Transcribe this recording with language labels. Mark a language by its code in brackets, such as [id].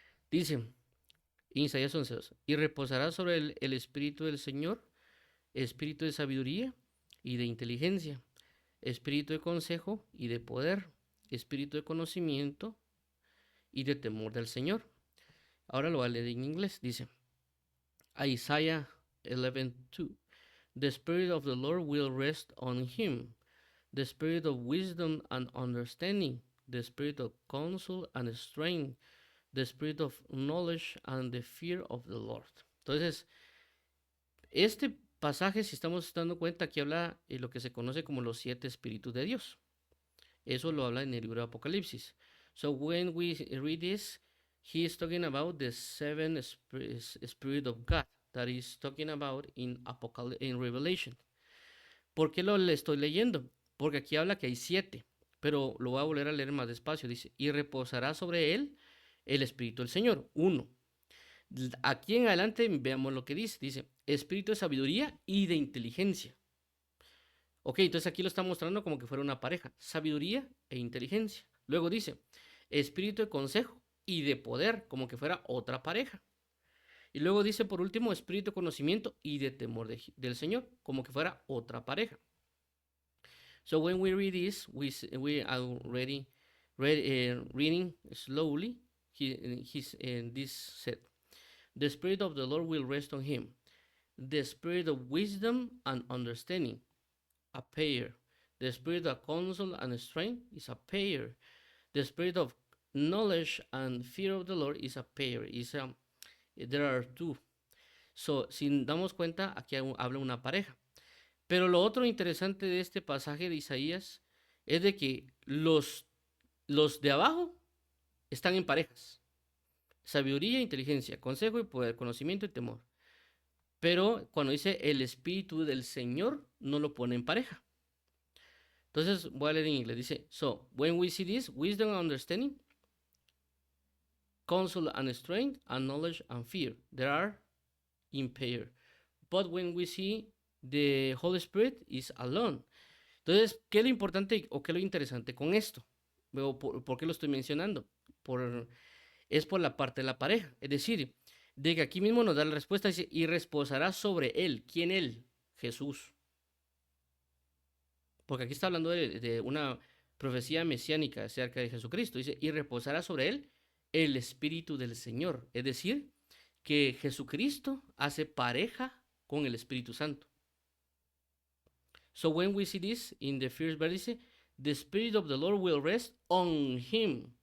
[es] Dice en Isaías 11, 2. Y reposará sobre el espíritu del Señor, espíritu de sabiduría y de inteligencia, espíritu de consejo y de poder, espíritu de conocimiento y de temor del Señor. Ahora lo voy a leer en inglés. Dice Isaiah 11:2. [en] The Spirit of the Lord will rest on him, the Spirit of wisdom and understanding, the Spirit of counsel and strength, the Spirit of knowledge and the fear of the Lord. [es] Entonces, este pasaje, si estamos dando cuenta, aquí habla de lo que se conoce como los 7 espíritus de Dios. Eso lo habla en el libro de Apocalipsis. [en] So when we read this, he is talking about the 7 spirit of God that is talking about in Revelation. [es] ¿Por qué lo estoy leyendo? Porque aquí habla que hay 7, pero lo voy a volver a leer más despacio. Dice, y reposará sobre él el Espíritu del Señor. 1. Aquí en adelante veamos lo que dice. Dice, espíritu de sabiduría y de inteligencia. Ok, entonces aquí lo está mostrando como que fuera una pareja. Sabiduría e inteligencia. Luego dice, espíritu de consejo y de poder, como que fuera otra pareja. Y luego dice por último, espíritu de conocimiento y de temor del Señor, como que fuera otra pareja. [en] So when we read this, we are already reading slowly. This said, the Spirit of the Lord will rest on him, the Spirit of wisdom and understanding, a pair. The Spirit of counsel and strength is a pair. The Spirit of knowledge and fear of the Lord is a pair. There are 2. [es] So, si damos cuenta, aquí habla una pareja. Pero lo otro interesante de este pasaje de Isaías es de que los de abajo están en parejas. Sabiduría, inteligencia, consejo y poder, conocimiento y temor. Pero cuando dice el Espíritu del Señor, no lo pone en pareja. Entonces voy a leer en inglés. [en] Dice, so, when we see this, wisdom and understanding, counsel and strength, and knowledge and fear, there are in pair. But when we see the Holy Spirit is alone. [es] Entonces, ¿qué es lo importante o qué es lo interesante con esto? ¿Por qué lo estoy mencionando? Es por la parte de la pareja. Es decir, de que aquí mismo nos da la respuesta, dice, y reposará sobre él. ¿Quién él? Jesús. Porque aquí está hablando de una profecía mesiánica acerca de Jesucristo. Dice, y reposará sobre él el Espíritu del Señor. Es decir, que Jesucristo hace pareja con el Espíritu Santo. [en] So when we see this in the first verse, the Spirit of the Lord will rest on him.